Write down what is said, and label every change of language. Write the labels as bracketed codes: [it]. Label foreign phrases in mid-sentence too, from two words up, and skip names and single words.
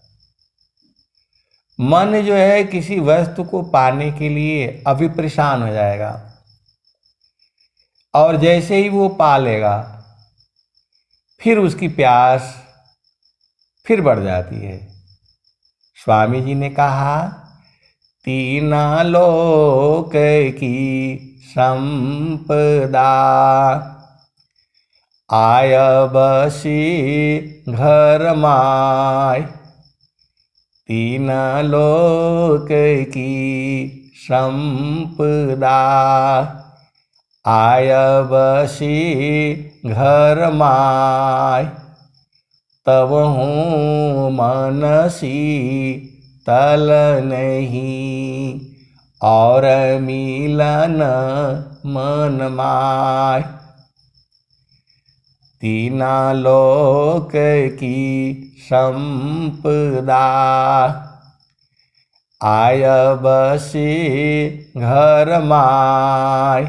[hi] मन जो है किसी वस्तु को पाने के लिए अभी परेशान हो जाएगा और जैसे ही वो पा लेगा फिर उसकी प्यास फिर बढ़ जाती है। स्वामी जी ने कहा, तीना लोक की संपदा, आय बसी घर माय। तीन लोक की संपदा, आय बसी घर माय। तब हूँ मनसी तल नहीं, और मिलन मन माय। तीना लोक की संपदा, आय बसी घर माय।